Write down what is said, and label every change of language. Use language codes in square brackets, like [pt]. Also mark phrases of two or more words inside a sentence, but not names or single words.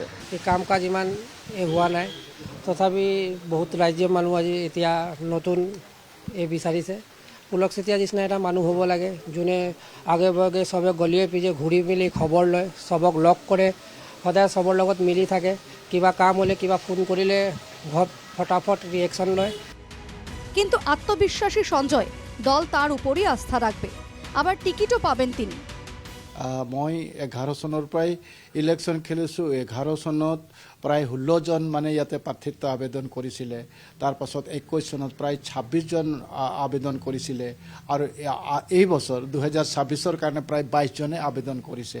[as] এই কাম কাজ ইমান হোৱা নাই, তথাপি বহুত ৰাজ্যৰ মানুহ আজি এতিয়া নতুন বিচাৰিছে। পুলক চেতিয়া নিচিনা এটা মানুহ হ'ব লাগে যোনে আগে ভাগে চবে গলিয়ে পিছে ঘূৰি মেলি খবৰ লয়, চবক লগ কৰে, সদায় চবৰ লগত মিলি থাকে। কিবা কাম হ'লে কিবা ফোন কৰিলে ঘৰত ফটাফট ৰিয়েকশ্যন লয়। [bn] কিন্তু আত্মবিশ্বাসী সঞ্জয় দল তার উপরই আস্থা রাখবে, আবার টিকিটও পাবেন তিনি। [as] মই 11 চনৰ পৰাই ইলেকশ্যন খেলিছোঁ। 11 চনত প্ৰায় 16 জন মানে ইয়াতে প্ৰাৰ্থিত্ব আবেদন কৰিছিলে। তাৰপাছত 21 চনত প্ৰায় 26 জন আবেদন কৰিছিলে আৰু এই বছৰ 2026ৰ কাৰণে প্ৰায় 22 জনে আবেদন কৰিছে।